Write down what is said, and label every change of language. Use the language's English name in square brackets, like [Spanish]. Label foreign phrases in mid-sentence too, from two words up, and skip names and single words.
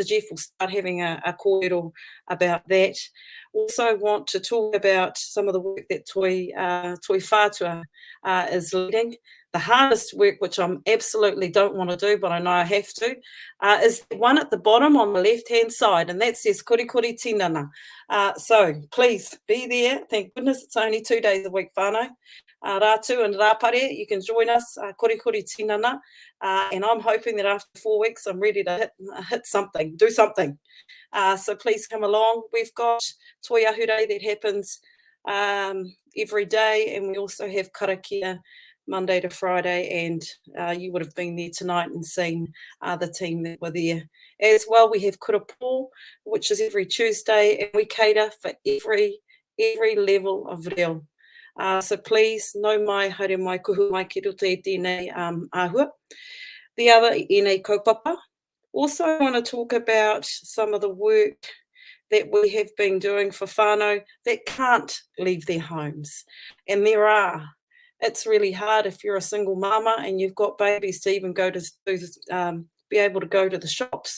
[English] Jeff will start having a kōrero about that. Also want to talk about some of the work that Toi Whātua is leading. The hardest work, which I absolutely don't want to do, but I know I have to, is the one at the bottom on the left-hand side, and that says Kori Kori Tinana. So please be there. Thank goodness it's only 2 days a week, whānau. Rātu and Rāpare, you can join us, Kori Kori Tinana, and I'm hoping that after 4 weeks I'm ready to hit something, do something. So please come along. We've got Toi Ahure that happens every day, and we also have karakia Monday to Friday, and you would have been there tonight and seen the team that were there. As well, we have kurapo, which is every Tuesday, and we cater for every level of reo. So please, [Māori] no mai, haere mai, kuhu mai, ki roto e tēnei āhua. [English] The other, [Māori] ēnei kaupapa. [English] Also, I want to talk about some of the work that we have been doing for whānau that can't leave their homes. And there are. It's really hard if you're a single mama and you've got babies to even go to be able to go to the shops.